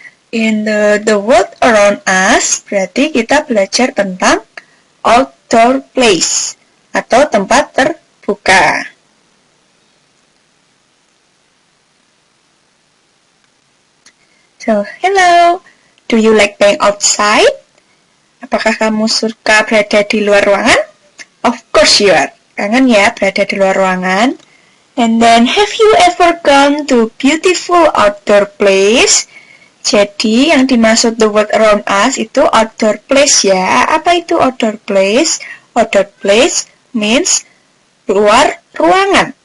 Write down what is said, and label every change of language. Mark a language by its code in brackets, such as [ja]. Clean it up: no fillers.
[en] In the world around us, [id] berarti kita belajar tentang outdoor place atau tempat terbuka. [en] So, hello. Do you like playing outside? [id] Apakah kamu suka berada di luar ruangan? [en] Of course you are. [id] Kangen ya berada di luar ruangan. [en] And then, have you ever gone to beautiful outdoor place? [id] Jadi, yang dimaksud [en] the world around us [id] itu outdoor place ya. Apa itu outdoor place? [en] Outdoor place means [id] luar ruangan.